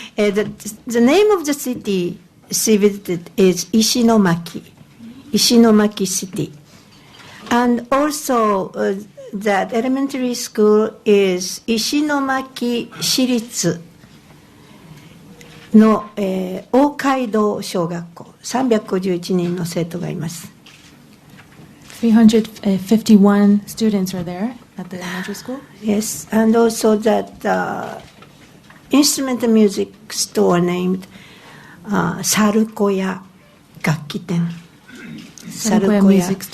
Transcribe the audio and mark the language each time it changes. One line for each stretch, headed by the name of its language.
English: The name of the city she visited is Ishinomaki City. And also that elementary school is
Japanese: 石巻市立の、大街道小学校351人の生徒がいます。
English: 351 students are there at the elementary school. Yes, and also that instrumental music store named 猿小屋楽器店。
Japanese: 猿小屋